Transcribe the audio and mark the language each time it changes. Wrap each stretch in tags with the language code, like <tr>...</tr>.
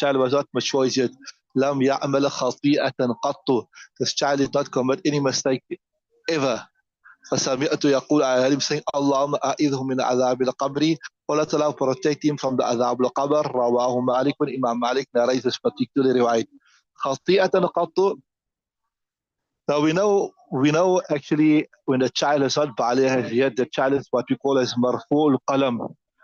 <en>The child was not mature yet.</en> <ar>لم يعمل خطيئة قط.</ar> <en>This child did not commit any mistake ever.</en> <ar>فسمعت يقول,</ar> <en>I heard him saying,</en> <ar>اللهم أعذه من عذاب القبر.</ar> <en>Allah Ta'ala protect him from the adhab al-qabr. Rawahu Malik, when Imam Malik narrates this particular riwayat.</en> <ar>خطيئة قط.</ar> <en>Now we know actually when the child is not baligh yet, the child is what we call as marfu' al-qalam.</en>